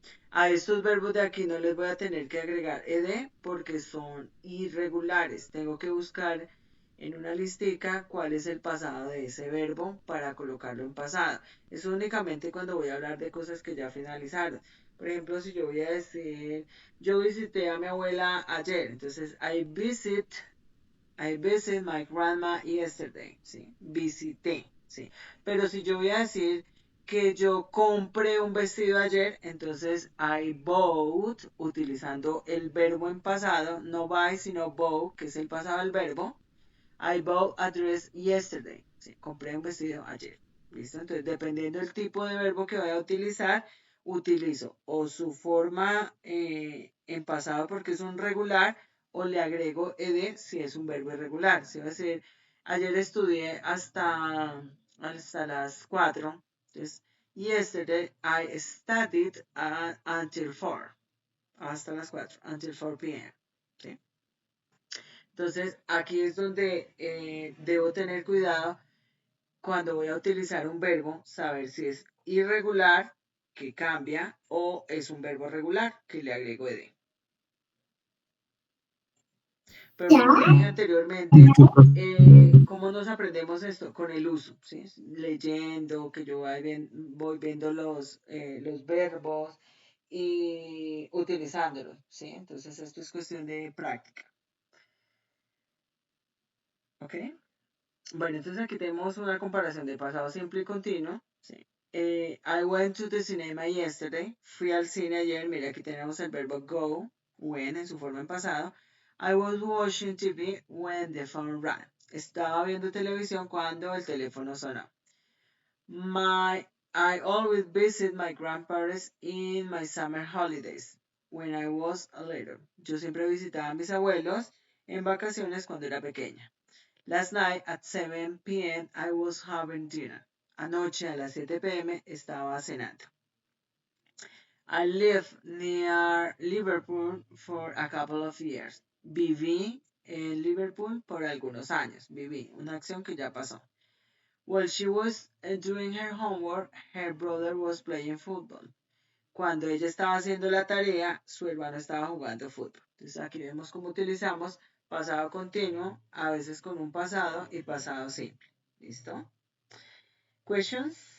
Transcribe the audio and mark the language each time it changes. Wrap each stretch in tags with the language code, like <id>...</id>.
<es>A estos verbos de aquí no les voy a tener que agregar ed porque son irregulares. Tengo que buscar en una listica cuál es el pasado de ese verbo para colocarlo en pasado. Eso únicamente cuando voy a hablar de cosas que ya finalizaron. Por ejemplo, si yo voy a decir, yo visité a mi abuela ayer. Entonces,</es> <en>I visit my grandma yesterday.</en> <es>¿Sí? Visité. ¿Sí? Pero si yo voy a decir que yo compré un vestido ayer, entonces</es> <en>I bought,</en> <es>utilizando el verbo en pasado, no buy, sino bought, que es el pasado del verbo.</es> <en>I bought a dress yesterday.</en> <es>Sí, compré un vestido ayer. ¿Listo? Entonces, dependiendo del tipo de verbo que voy a utilizar, utilizo o su forma en pasado porque es un regular o le agrego ed si es un verbo irregular. Si va a decir, ayer estudié hasta las 4. Entonces,</es> <en>yesterday I studied until 4.</en> <es>Hasta las 4.</es> <en>Until 4 p.m.</en> <es>¿Sí? Entonces, aquí es donde debo tener cuidado cuando voy a utilizar un verbo, saber si es irregular, que cambia, o es un verbo regular, que le agrego ed. Pero como dije anteriormente, Listo, profe. ¿cómo nos aprendemos esto? Con el uso, ¿sí? Leyendo, que yo voy viendo los verbos y utilizándolos, ¿sí? Entonces esto es cuestión de práctica, ¿ok? Bueno, entonces aquí tenemos una comparación de pasado simple y continuo, ¿sí?</es> <en>I went to the cinema yesterday.</en> <es>Fui al cine ayer. Mira, aquí tenemos el verbo go, when en su forma en pasado.</es> <en>I was watching TV when the phone rang.</en> <es>Estaba viendo televisión cuando el teléfono sonó.</es> <en>I always visit my grandparents in my summer holidays when I was little.</en> <es>Yo siempre visitaba a mis abuelos en vacaciones cuando era pequeña.</es> <en>Last night at 7 p.m. I was having dinner.</en> <es>Anoche a las 7 p.m. estaba cenando.</es> <en>I lived near Liverpool for a couple of years.</en> <es>Viví en Liverpool por algunos años. Viví una acción que ya pasó.</es> <en>While she was doing her homework, her brother was playing football.</en> <es>Cuando ella estaba haciendo la tarea, su hermano estaba jugando fútbol. Entonces aquí vemos cómo utilizamos pasado continuo, a veces con un pasado y pasado simple. ¿Listo? Questions?</es>